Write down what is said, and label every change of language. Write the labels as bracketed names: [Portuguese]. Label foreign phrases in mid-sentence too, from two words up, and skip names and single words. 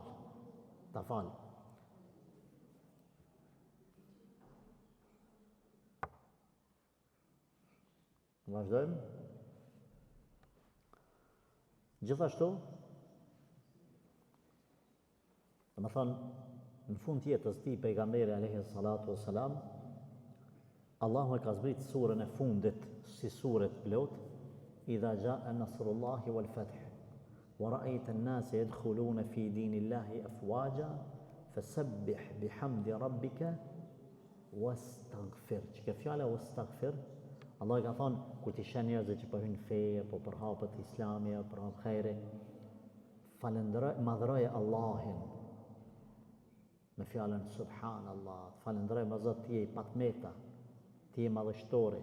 [Albanian] Ta fal. Vazhdojmë. Gjithashtu, dhe më thonë, në fund jetës ti, pejgamberi [Arabic] عليه الصلاة والسلام, [Albanian] Allahu e ka zbrit surën e fundit si surët plot, [Arabic] إذا جاء نصر الله والفتح ورأيت الناس يدخلون في دين الله أفواجا فسبح بحمد ربك واستغفر. [Albanian] Që fjala wastaghfir, Allah i ka thonë, kur ti sheh njerëzit që po hyjnë feje, po përhapet Islami, përhap khejri, madhroje Allahin me fjalën subhanallah, falenderoj më Zot, ti je i patmeta, ti je madhështori.